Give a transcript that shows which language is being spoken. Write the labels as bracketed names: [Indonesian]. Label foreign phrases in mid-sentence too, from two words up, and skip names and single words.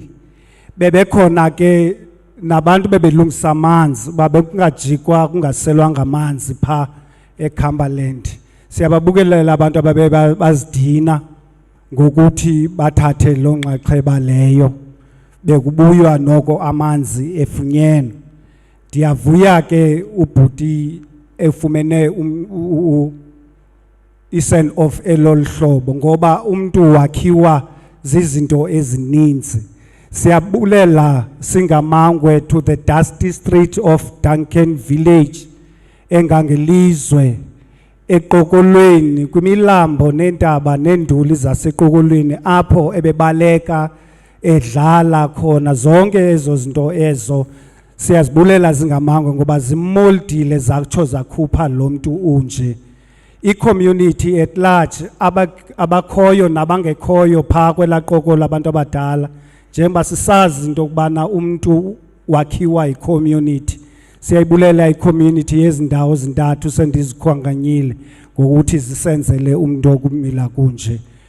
[Xhosa] Bebekhona ke nabantu bebelungisa amanzi, babekungajikwa kungaselwanga amanzi phaa eCumberland. Siyababukelela abantu ababe bazidina ngokuthi bathathe lo nxaxheba leyo, bekubuywa noko amanzi efunyenwe. Ndiyavuya ke ubhuti efumene i-send off elolu hlobo, ngoba umntu wakhiwa zizinto ezininzi. Siyabulela singamangwe [English] to the dusty street of Duncan Village, [Xhosa] engangelizwe, eqokolweni, kwimilambo nentaba nenduli zaseqokolweni apho ebebaleka edlala khona zonke ezo zinto ezo. Siyazibulela zingamangwe ngoba zimoldile zatsho zakhupha lo mntu unje. I- [English] community at large [Xhosa] abakhoyo nabangekhoyo phaa kwelaa qokola abantu abadala, njengoba sisazi into yokubana umntu wakhiwa yi-community. Siyayibulela i-community yezindawo zintathu sendizikhwankanyile ngokuthi zisenzele umntu okumila kunje.